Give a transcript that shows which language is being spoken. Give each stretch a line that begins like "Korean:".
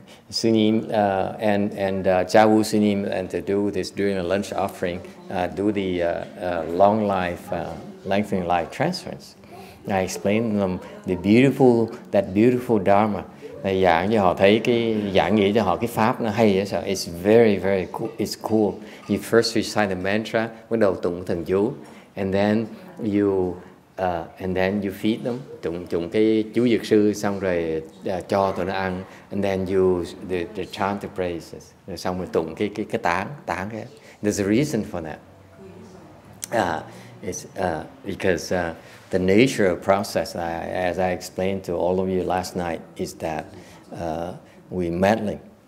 English: Sunim and Jawu Sunim, and to do this during a lunch offering, do the long life, lengthening life transference. I explained them that beautiful Dharma.
Vietnamese: Giảng cho họ thấy giảng nghĩa cho họ cái pháp nó hay.
English: It's very very cool. It's cool. You first recite the mantra,
Vietnamese: bắt đầu tụng thần chú,
English: and then you feed them,
Vietnamese: tụng cái chú dược sư, xong rồi cho tụi nó ăn,
English: and then you the chant the praises,
Vietnamese: rồi xong rồi tụng cái tán cái.
English: There's a reason for that. It's because the nature of process, as I explained to all of you last night, is that we meddling.